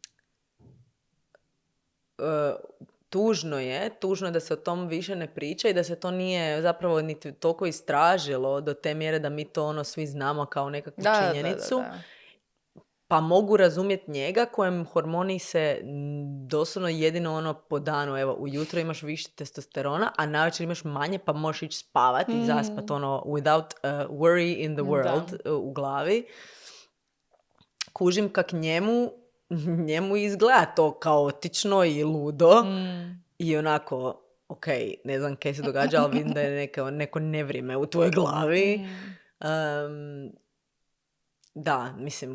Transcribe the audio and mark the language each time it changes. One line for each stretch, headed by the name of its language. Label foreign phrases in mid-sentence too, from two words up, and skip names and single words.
Croatian: tužno je da se o tom više ne priča i da se to nije zapravo niti toliko istražilo do te mjere da mi to ono svi znamo kao nekakvu činjenicu. Da. Pa mogu razumjeti njega kojem hormoni se doslovno jedino ono po danu, evo ujutro imaš više testosterona, a navečer imaš manje pa možeš ići spavati i zaspat ono
English: without worry in the world
Croatian: u glavi. Kužim kak njemu izgleda to kaotično i ludo i onako, ok, ne znam kaj se događa, ali vidim da je neko nevrijeme u tvojoj glavi. Da, mislim,